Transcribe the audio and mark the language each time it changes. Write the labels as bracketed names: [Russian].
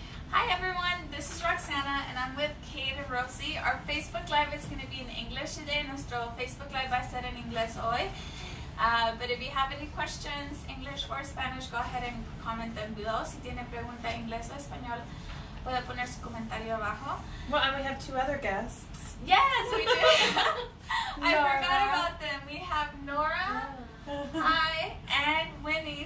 [English] Hi everyone, this is Roxana and I'm with Kate and Rosie. Our Facebook Live is going to be in English today. [Spanish] Nuestro Facebook Live va a ser en inglés hoy. [English] But if you have any questions, English or Spanish, go ahead and comment them below. [Spanish] Si tiene pregunta en inglés o español, puede poner su comentario abajo. [English] Well, and we have two other guests. Yes, we do. I forgot about them. We have Nora, hi, and Winnie.